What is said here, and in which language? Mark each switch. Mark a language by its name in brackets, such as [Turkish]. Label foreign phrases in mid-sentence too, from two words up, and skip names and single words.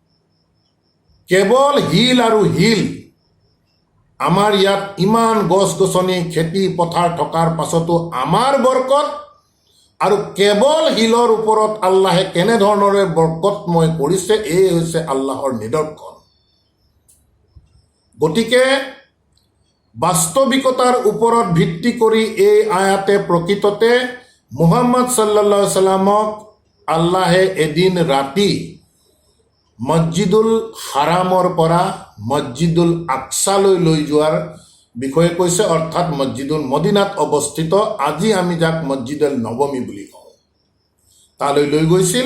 [Assamese] কেৱল হিল আৰু হিল আমাৰ ইয়াত ইমান গছ গছনি খেতি পথাৰ থকাৰ পাছতো আমাৰ বৰকত আৰু কেৱল শিলৰ ওপৰত আল্লাহে কেনেধৰণৰে বৰকতময় কৰিছে, এই হৈছে আল্লাহৰ নিদৰ্শন। গতিকে বাস্তৱিকতাৰ ওপৰত ভিত্তি কৰি এই আয়াতে প্ৰকৃততে মুহাম্মদ [Arabic] صلى الله عليه وسلم [Assamese] আল্লাহে এদিন ৰাতি মছজিদুল হাৰামৰ পৰা মছজিদুল আকছালৈ লৈ যোৱাৰ বিষয়ে কৈছে, অৰ্থাৎ মছজিদুল মদিনাত অৱস্থিত, আজি আমি যাক মছজিদুল নবমী বুলি কওঁ, তালৈ লৈ গৈছিল।